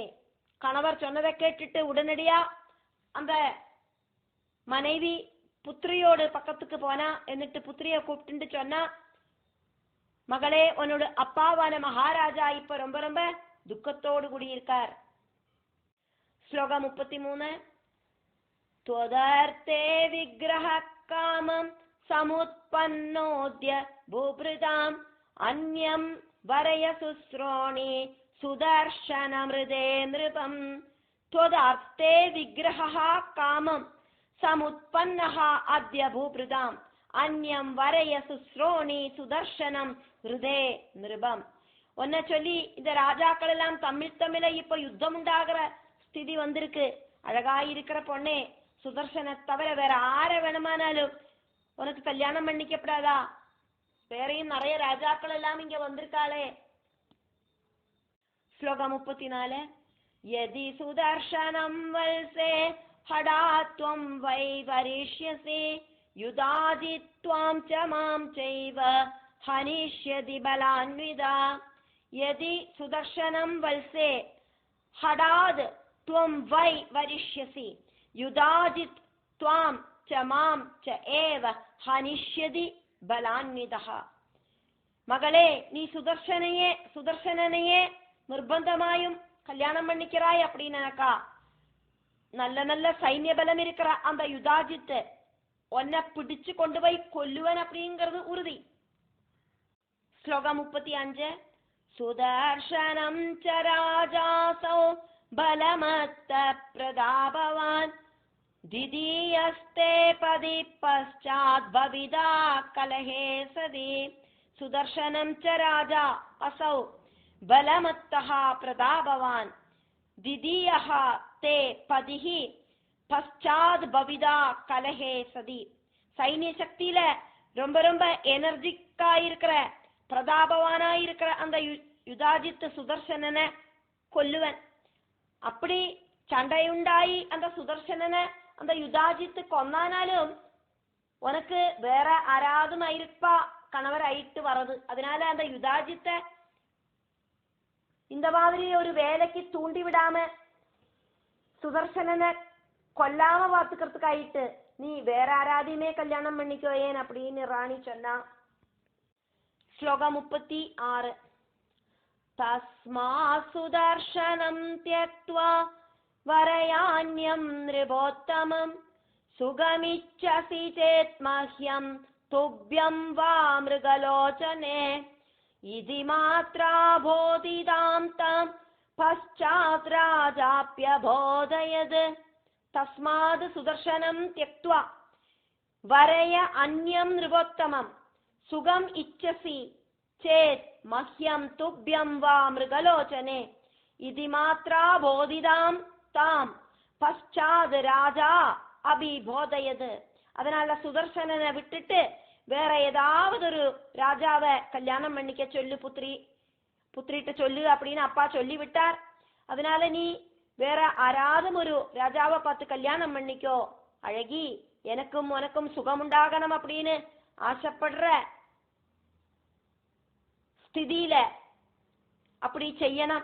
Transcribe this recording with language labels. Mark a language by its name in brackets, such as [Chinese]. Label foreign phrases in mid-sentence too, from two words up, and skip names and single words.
[Tamil] கணவர் சொன்னதை கேட்டுட்டு உடனடியா அந்த மனைவி புத்திரியோடு பக்கத்துக்கு போனா. എന്നിട്ട് புத்திரியை கூப்பிட்டு சொன்னா, மகளே உன்னோட அப்பாவான மகாராஜா இப்ப ரொம்ப ரொம்ப துக்கத்தோடு கூடியிருக்கார். ஸ்லோகம் 33. [Sanskrit] त्वदर्थे विग्रह कामं समुत्पन्नोद्य भूभृताम् अन्यं वरय सुश्रोणि सुदर्शनमृदे नृपम्. त्वदर्थे विग्रहः कामं समुत्पन्नः अद्य भूभृताम् अन्यं वरय सुश्रोणि सुदर्शனம் हृदे நிருபம். [Tamil] ஒன்ன சொல்லி இந்த ராஜாக்கள் எல்லாம் தமிழ இப்ப யுத்தம் உண்டாகிற ஸ்திதி வந்திருக்கு. அழகாயிருக்கிற பொண்ணே, சுதர்சனை தவிர வேற ஆர வேணுமானாலும் உனக்கு கல்யாணம் பண்ணிக்கப்படாதா? வேறையும் நிறைய ராஜாக்கள் எல்லாம் இங்க வந்திருக்காளே. ஸ்லோகம் 34. [Sanskrit] यदि सुदर्शनं वत्से हठात्त्वं वै वरिष्यसि युधाजित्त्वां च मां चैव हनिष्यति बलान्विता. यदि सुदर्शनं वत्से हठात् त्वं वै वरिष्यसि युधाजित् त्वां च मां च एव हनिष्यति बलान्वितः. [Tamil] மகளே, நீ சுதர்சனனையே நிர்பந்தமாயும் கல்யாணம் பண்ணிக்கிறாய் அப்படின்னாக்கா நல்ல நல்ல சைன்ய பலம் இருக்கிற அந்த யுதாஜித் உன்னை பிடிச்சு கொண்டு போய் கொல்லுவன் அப்படிங்கிறது உறுதி. [Sanskrit] ஸ்லோகம் 35. सुदर्शनं च राजासौ बलमत्त प्रदाभवान् दिदीयस्ते पदि पश्चात् भविदा कलहे सदि. सुदर्शनं च राजा असौ बलमत्तः प्रदाभवान् दिदीयः ते पदिः पश्चात् भविदा कलहे सदि. [Tamil] சைனிய சக்தியில ரொம்ப ரொம்ப எனர்ஜிக்கா இருக்கிற பிரதாபவானா இருக்கிற அந்த யுதாஜித் சுதர்சனனை கொல்லுவன். அப்படி சண்டையுண்டாയി அந்த சுதர்சனனை அந்த யுதாஜித் கொன்னானாலும் உனக்கு வேற ஆராதும் ஆயிருப்பா கணவர் ஆயிட்டு வர்றது. அதனால அந்த யுதாஜித்தை இந்த மாதிரி ஒரு வேலைக்கு தூண்டி விடாம சுதர்சனனை கொல்லாம பார்த்துக்கிறதுக்காயிட்டு நீ வேற ஆராதையுமே கல்யாணம் பண்ணிக்கோ ஏன் அப்படின்னு ராணி சொன்னா. ஸ்லோகம் 36. [Sanskrit] तस्मात् सुदर्शनं त्यक्त्वा वरयान्यं नृपोत्तमं सुगमिच्छसि चेत् मह्यं तुभ्यं वा मृगलोचने. इति मात्रा बोधितां तं पश्चात् राजाप्यबोधयत्. तस्मात् सुदर्शनं त्यक्त्वा वरय अन्यं नृपोत्तमं सुगम इच्छसि चेत् मह्यं तुभ्यं वा मृगलोचने. इति मात्रा बोधितां तां पश्चात् राजा अभिबोधयत्. [Tamil] அதனால சுதர்சனனை விட்டுட்டு வேற ஏதாவது ஒரு ராஜாவை கல்யாணம் பண்ணிக்க சொல்லு புத்திரிட்ட சொல்லு அப்படின்னு அப்பா சொல்லிவிட்டார். அதனால நீ வேற ஆராதும் ஒரு ராஜாவை பார்த்து கல்யாணம் பண்ணிக்கோ அழகி, எனக்கும் உனக்கும் சுகம் உண்டாகணும் அப்படின்னு ஆசைப்படுற ஸ்திதியில அப்படி செய்யணும்.